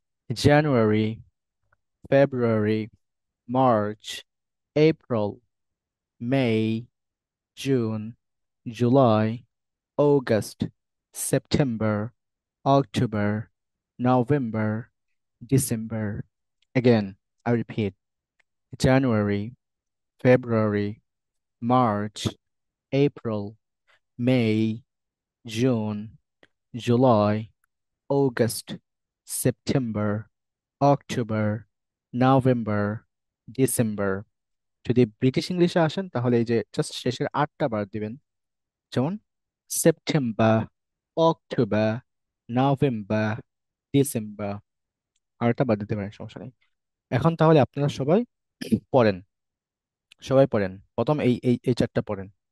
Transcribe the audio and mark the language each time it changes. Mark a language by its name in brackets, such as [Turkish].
[English] January, February, March, April, May, June, July, August, September, October, November, December. Again, I repeat, January, February, March, April, May, June, July, August, September, October, November, December. [Bangla] যদি British ইংলিশে আসেন তাহলে এই যে just শেষের 8টা বার দিবেন, যেমন September, October, November, December. 8টা বার দিতে পারেন, সমস্যা নেই। এখন তাহলে আপনারা সবাই পড়েন, প্রথম এই 4টা পড়েন।